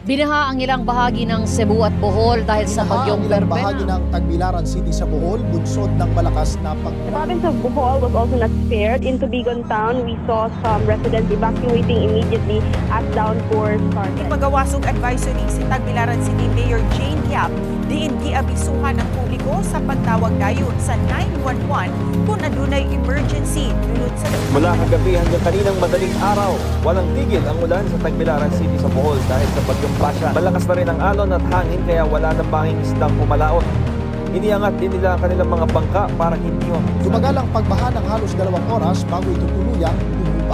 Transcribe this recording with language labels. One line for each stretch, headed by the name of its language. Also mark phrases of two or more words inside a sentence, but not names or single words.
Filipino: Binaha ang ilang bahagi ng Cebu at Bohol dahil sa bagyong ilang Perbena. bahagi ng Tagbilaran City sa Bohol, bunsod ng malakas na
English: The province of Bohol was also not spared. In Tubigon town, we saw some residents evacuating immediately as downpour started.
Cebuano: Magawasog advisory si Tagbilaran City Mayor Jane Yap diin giabisuhan ang publiko sa pagtawag dayon sa 911 kung adunay emergency dulot sa
Filipino: Mula kagabi hanggang kaninang madaling araw, walang tigil ang ulan sa Tagbilaran City sa Bohol dahil sa bagyong Pasha. Malakas na rin ang alon at hangin kaya wala nang banging isdang pumalaot. Iniangat din nila ang kanilang mga bangka para hindi Tumagal ang pagbaha ng halos 2 oras bago ito tuluyang bumuba.